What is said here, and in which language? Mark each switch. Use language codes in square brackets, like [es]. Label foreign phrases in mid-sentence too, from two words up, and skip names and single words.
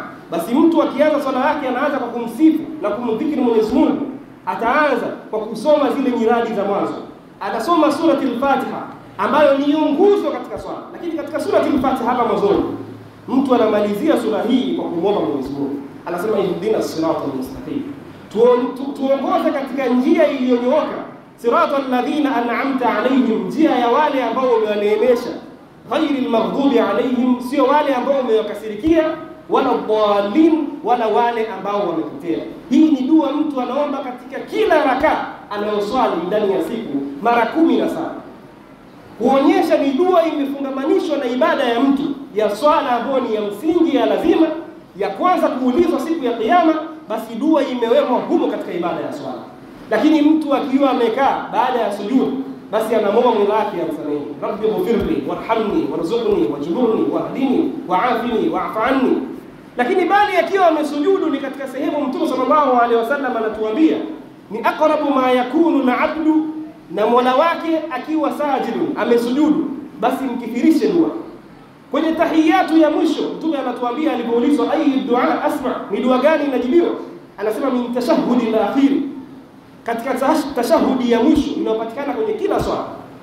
[sw] Basi mtu akianza swala yake anaanza kwa kumsifu na kumdhikiri Mwenyezi Mungu. Ataanza kwa kusoma zile nyiradi za mwanzo. Atasoma surati al-Fatiha ambayo ni nguzo katika swala. Lakini katika surati al-Fatiha hapa mwanzoni, mtu anamalizia sura hii kwa kumwomba Mwenyezi Mungu. [ar] Anasema اهدنا الصراط المستقيم. [sw] Tuongoze katika njia iliyonyooka. [ar] صراط الذين أنعمت عليهم, [sw] njia ya wale ambao umewaneemesha. [ar] غير المغضوب عليهم, [sw] sio wale ambao umewakasirikia, [ar] ولا الضالين, [sw] wala wale ambao wamepotea. Hii ni dua mtu anaomba katika kila rakaa anayoswali ndani ya siku mara 17. Kuonyesha ni dua imefungamanishwa na ibada ya mtu ya swala ambayo ni ya msingi ya lazima ya kwanza kuulizwa siku ya Kiyama. Basi dua imewekwa humo katika ibada ya swala. Lakini mtu akiwa amekaa baada ya sujud, basi anamwomba Mola wake amsamehe, [ar] رب اغفر لي وارحمني وارزقني واجبرني واهدني وعافني واعف عني. [sw] Lakini bali akiwa amesujudu, ni katika sehemu Mtume [ar] صلى الله عليه وسلم [sw] anatuambia ni [ar] أقرب ما يكون العبد [sw] na Mola wake akiwa sajidun, amesujudu, basi mkithirishe dua. Kwenye tahiyatu ya mwisho Mtume anatuambia, alipoulizwa [ar] أي الدعاء أسمع, [sw] ni dua gani inajibiwa, anasema [ar] من التشهد الأخير, [sw] katika tashahudi ya mwisho inayopatikana kwenye kila swala.